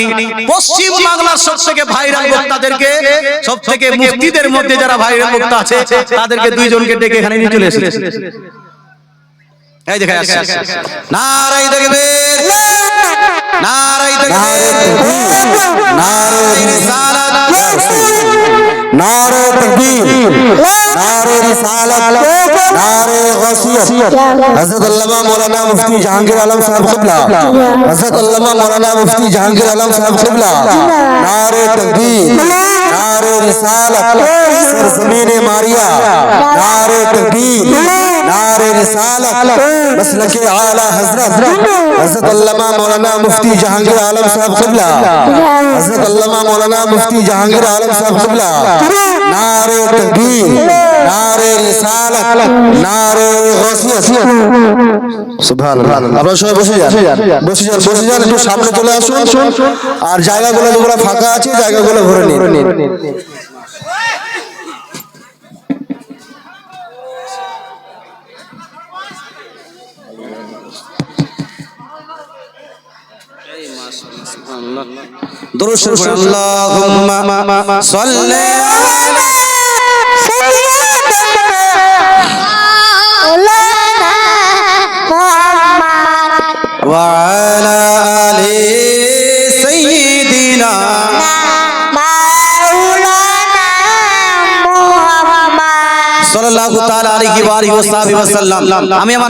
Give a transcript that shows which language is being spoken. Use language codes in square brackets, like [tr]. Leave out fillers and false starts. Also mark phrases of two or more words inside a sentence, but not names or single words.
[bn] পশ্চিম বাংলার সবথেকে ভাইরাল বক্তাদেরকে, সবথেকে মুফতিদের মধ্যে যারা ভাইরাল বক্তা আছে, তাদেরকে দুইজনকে ডেকে এখানে নিয়ে চলে এসেছে। [ur] এই দেখে আসছে, نعرۂ تکبیر، نعرۂ تکبیر، نعرۂ رسالت, نعرۂ تکبیر، نعرۂ رسالت، نعرۂ غوثیت. حضرت علامہ مولانا مفتی جہانگیر عالم صاحب قبلہ، حضرت علامہ مولانا مفتی جہانگیر عالم صاحب قبلہ. نعرۂ تکبیر، نعرۂ رسالت، سرزمین ماریا. نعرۂ تکبیر، نعرۂ رسالت، مسلک اعلیٰ حضرت حضرت علامہ مولانا مفتی جہانگیر عالم صاحب قبلہ، حضرت علامہ مولانا مفتی جہانگیر عالم صاحب قبلہ. نعرۂ تکبیر، نعرۂ رسالت، نعرۂ غوثیت. [bn] সুবহানাল্লাহ। আপনারা সবাই বসে যান, বসে যান, বসে যান, একটু সামনে চলে আসুন, আর জায়গাগুলো যেগুলো ফাঁকা আছে জায়গাগুলো ভরে নিন। দুরূদ শরীফ [ar] اللهم صل على وعلى آل سيدنا صلى الله تعالى عليه وعلى آله وسلم. [bn] আমি আমার